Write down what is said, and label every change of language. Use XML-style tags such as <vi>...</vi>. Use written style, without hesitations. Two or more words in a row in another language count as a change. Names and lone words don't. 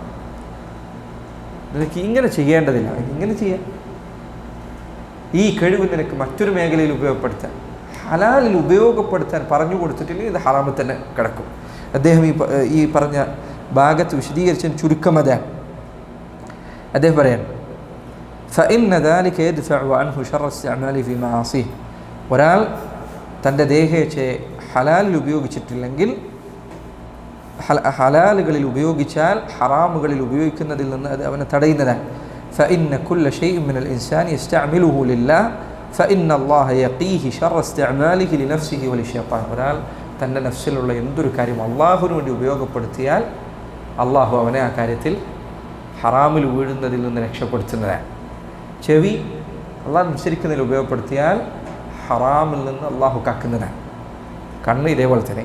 <ml>നിനക്ക് ഇങ്ങനെ ചെയ്യേണ്ടതില്ല, ഇങ്ങനെ ചെയ്യാം. ഈ കഴിവ് നിനക്ക് മറ്റൊരു മേഖലയിൽ ഉപയോഗപ്പെടുത്താൻ, ഹലാലിൽ ഉപയോഗപ്പെടുത്താൻ പറഞ്ഞു കൊടുത്തിട്ടില്ലെങ്കിൽ ഇത് ഹറാമിൽ തന്നെ കിടക്കും. അദ്ദേഹം ഈ പറഞ്ഞ ഭാഗത്ത് വിശദീകരിച്ച ചുരുക്കം അതാണ്. അദ്ദേഹം പറയാൻ,</ml> <ar>فإن ذلك يدفع عنه شر الاستعمال في معاصيه,</ar> <ml>ഒരാൾ തൻ്റെ ദേഹേച്ഛയെ ഹലാലിൽ ഉപയോഗിച്ചിട്ടില്ലെങ്കിൽ ഹലാലുകളിൽ ഉപയോഗിച്ചാൽ ഹറാമുകളിൽ ഉപയോഗിക്കുന്നതിൽ നിന്ന് അത് അവനെ തടയുന്നതാണ്.</ml> <ar>فإن كل شيء من الإنسان يستعمله لله فإن الله يقيه شر استعماله لنفسه وللشيطان.</ar> <ml>ഒരാൾ തൻ്റെ നഫ്സിലുള്ള എന്തൊരു കാര്യം അള്ളാഹുവിന് വേണ്ടി ഉപയോഗപ്പെടുത്തിയാൽ അള്ളാഹു അവനെ ആ കാര്യത്തിൽ ഹറാമിൽ വീഴുന്നതിൽ നിന്ന് രക്ഷപ്പെടുത്തുന്നതാണ്. ചെവി അള്ളാഹു അനുസരിക്കുന്നതിൽ ഉപയോഗപ്പെടുത്തിയാൽ ഹറാമിൽ നിന്ന് അള്ളാഹു കാക്കുന്നതാണ്. കണ്ണ് ഇതേപോലെ തന്നെ.</ml>